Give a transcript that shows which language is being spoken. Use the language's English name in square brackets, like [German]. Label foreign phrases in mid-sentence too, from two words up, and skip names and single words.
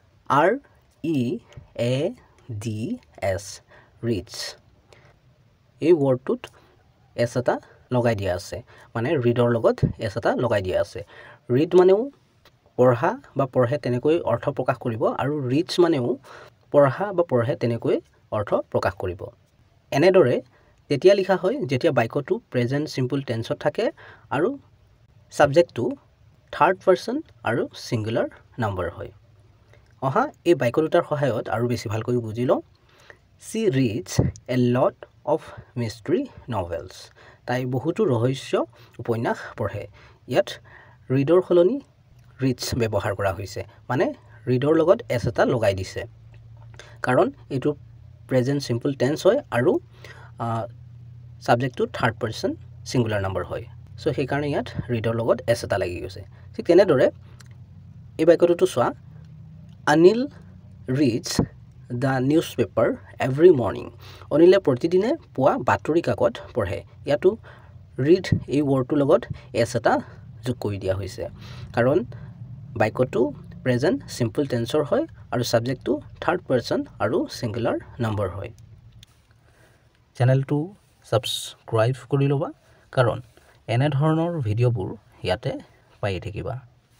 [English] READS reads [Assamese] এই ওয়ার্ডটোত এস এটা লগাই দিয়া আছে মানে ৰিডৰ লগত এস এটা লগাই দিয়া আছে ৰিড মানেও পঢ়া বা পঢ়ে তেনেকৈ অৰ্থ প্ৰকাশ কৰিব আৰু ৰিডস মানেও পঢ়া বা পঢ়ে তেনেকৈ অৰ্থ প্ৰকাশ কৰিব এনেদৰে তেতিয়া লিখা হয় যেতিয়া বাক্যটো [English] present simple tenseত [Assamese] থাকে আৰু সাবজেক্টটো [English] third person [Assamese] আৰু [English] singular number [Assamese] হয় অহা এই বাক্য দুটাৰ সহায়ত আৰু বেছি ভালকৈ বুজি লওঁ [English] she reads a lot of mystery novels [Assamese] তাই বহুতো ৰহস্য উপন্যাস পঢ়ে ইয়াত ৰিডৰ সলনি ৰিডস ব্যৱহাৰ কৰা হৈছে মানে ৰিডৰ লগত এস এটা লগাই দিছে কাৰণ এইটো [English] present simple tense [Assamese] হয় আৰু সাবজেক্টটো [English] third person singular number [Assamese] হয় সো সেই কাৰণে ইয়াত ৰিডৰ লগত এস এটা লাগি গৈছে ঠিক তেনেদৰে এই বাক্যটো চোৱা অনিল [English] reads the newspaper every morning [Assamese] অনিলে প্ৰতিদিনে পুৱা বাতৰি কাকত পঢ়ে ইয়াতো ৰিড এই ওয়াৰ্ডটোৰ লগত এস এটা যোগ কৰি দিয়া হৈছে কাৰণ বাক্যটো [English] present simple tenseৰ [Assamese] হয় আৰু সাবজেক্টটো [English] third person [Assamese] আৰু [English] singular number [Assamese] হয় চেনেলটো সাবস্ক্ৰাইব কৰি লবা কাৰণ এনে ধৰণৰ ভিডিঅ'বোৰ ইয়াতে পাই থাকিবা